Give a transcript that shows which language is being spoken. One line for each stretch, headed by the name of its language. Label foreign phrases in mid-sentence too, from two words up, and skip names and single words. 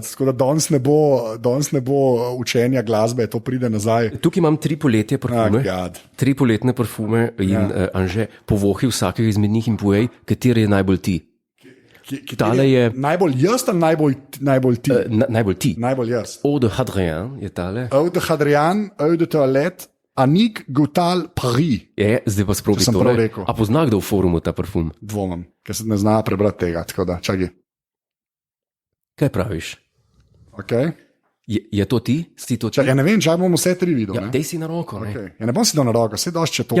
Slovenian: Tako da danes ne bo učenja glasbe, to pride nazaj. Tukaj imam 3 poletja parfume. 3 poletne parfume in Anže, povohi vsakega izmed njih in povej, kateri je najbolj ti. Tale je... Najbolj jaz ali najbolj ti? Najbolj ti. Najbolj jaz. Eau de Hadrian je tale. Eau de Hadrian, Eau de Toilette, Anik Goutal Paris. Zdaj pa sprobi to. A pozna kdo v forumu ta parfum? Dvomim, ker se ne zna prebrati tega, tako da, čakaj. Kaj praviš? Okay. Je to ti? Si to ti? Ja ne vem, čak bom vse 3 videl. Ja, dej si na roko. Okay. Ja ne bom si dal na roko, se došče to.